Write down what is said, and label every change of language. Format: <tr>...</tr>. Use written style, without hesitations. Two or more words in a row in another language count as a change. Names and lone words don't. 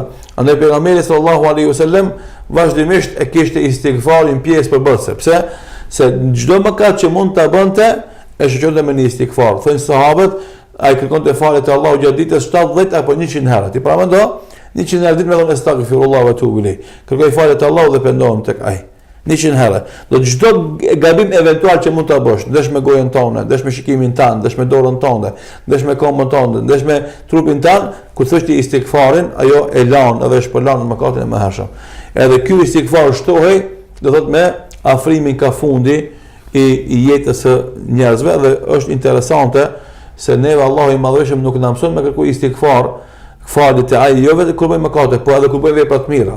<sq>Andaj pejgamberi</sq> <ar>صلى الله عليه وسلم</ar> <sq>vazhdimisht e kishte istighfarin pjesë për bërse. Pse? Se çdo mëkat që mund ta bënte, e shoqëronte me një istighfar. Thon sahabët, ai kërkonte falje te Allahu gjatë ditës 70 apo 100 herë. Ti para mendo 100 herë ditë me thonë</sq> <ar>أستغفر الله وأتوب إليه.</ar> <sq>Kërkoj falje te Allahu dhe pendohem tek ai. 100 herë. Do të çdo gabim eventual që mund ta bësh, ndesh me gojën tonë, ndesh me shikimin tan, ndesh me dorën tonë, ndesh me këmbën tonë, ndesh me trupin tan, kur thosh ti istighfarin, ajo e lan edhe shpëlan mëkatin e mëhershëm. Edhe ky istighfar shtohej, do thotë me afrimin ka fundi i jetës së njerëzve dhe është interesante se neve Allahu i madhëshëm nuk na mëson me kërkuj istighfar, falje te ai jo vetëm kur bëjmë mëkate, por edhe kur bëjmë vepra të mira.</sq>